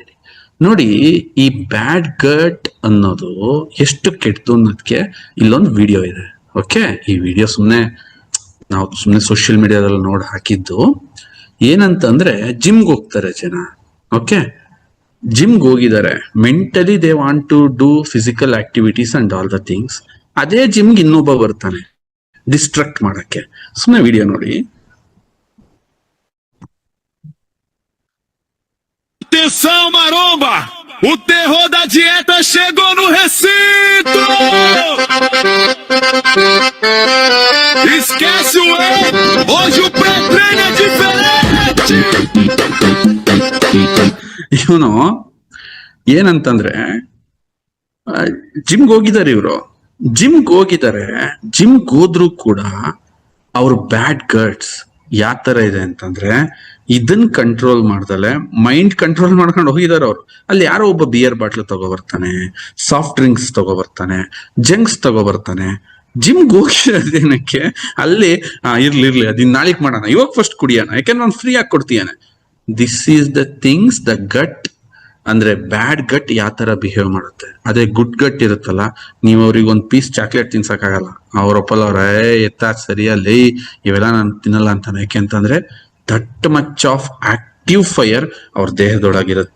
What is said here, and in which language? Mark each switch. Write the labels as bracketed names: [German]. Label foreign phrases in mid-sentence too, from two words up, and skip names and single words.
[Kannada] ನೋಡಿ, ಈ [English] bad gut [Kannada] ಅನ್ನೋದು ಎಷ್ಟು ಕೆಟ್ಟದು ಅನ್ನೋದಕ್ಕೆ ಇಲ್ಲೊಂದು ವಿಡಿಯೋ ಇದೆ. ಓಕೆ, ಈ ವಿಡಿಯೋ ನಾವು ಸುಮ್ಮನೆ [English] social media [Kannada] ನೋಡಿ ಹಾಕಿದ್ದು. ಏನಂತಂದ್ರೆ, ಜಿಮ್ಗೆ ಹೋಗ್ತಾರೆ ಜನ. ಓಕೆ, ಜಿಮ್ಗೆ ಹೋಗಿದ್ದಾರೆ, [English] mentally they want to do physical activities and all the things. [Kannada] ಅದೇ ಜಿಮ್ಗೆ ಇನ್ನೊಬ್ಬ ಬರ್ತಾನೆ ಡಿಸ್ಟ್ರಾಕ್ಟ್ ಮಾಡಕ್ಕೆ. ಸುಮ್ಮನೆ ವಿಡಿಯೋ ನೋಡಿ. [Portuguese] Atenção, maromba! O terror da dieta chegou no recinto! Esquece o erro! Hoje o pré-treino é diferente! [Kannada] ಇವನು ಏನಂತಂದ್ರೆ, ಜಿಮ್ಗೆ ಹೋಗಿದ್ದಾರೆ ಇವರು. ಜಿಮ್ಗೆ ಹೋದ್ರೂ ಕೂಡ ಅವ್ರ [English] bad guts [Kannada] ಯಾವ ತರ ಇದೆ ಅಂತಂದ್ರೆ, ಇದನ್ ಕಂಟ್ರೋಲ್ ಮಾಡ್ದಲೆ [English] mind control [Kannada] ಮಾಡ್ಕೊಂಡು ಹೋಗಿದಾರೆ ಅವ್ರು. ಅಲ್ಲಿ ಯಾರೋ ಒಬ್ಬ [English] beer bottle [Kannada] ತಗೋಬರ್ತಾನೆ, [English] soft drinks [Kannada] ತಗೋಬರ್ತಾನೆ, ಜಂಕ್ಸ್ ತಗೋಬರ್ತಾನೆ. ಜಿಮ್ಗೆ ಹೋಗಿರೋದೇನಕ್ಕೆ? ಅಲ್ಲಿ ಇರ್ಲಿ ಅದಿನ್ ನಾಳಿಕ್ ಮಾಡೋಣ, ಇವಾಗ ಫಸ್ಟ್ ಕುಡಿಯೋಣ, ಯಾಕೆಂದ್ರೆ ನಾನು ಫ್ರೀ ಆಗಿ ಕೊಡ್ತೀಯಾನೆ. [English] this is the things the gut [Kannada] ಅಂದ್ರೆ [English] bad gut [Kannada] ಯಾವ ತರ ಬಿಹೇವ್ ಮಾಡುತ್ತೆ. ಅದೇ [English] good gut [Kannada] ಇರುತ್ತಲ್ಲ, ನೀವು ಅವ್ರಿಗೆ ಒಂದ್ [English] piece chocolate [Kannada] ತಿನ್ಸಕ್ಕಾಗಲ್ಲ. ಅವ್ರೊಪ್ಪಲ್ಲ ಅವ್ರ ಸರಿಯಲ್ಲಿ ಇವೆಲ್ಲ ನಾನು ತಿನ್ನಲ್ಲ ಅಂತಾನೆ. ಯಾಕೆಂತಂದ್ರೆ [English] that much of active fire [Kannada] ಅವ್ರ ದೇಹದೊಳಗಿರುತ್ತೆ.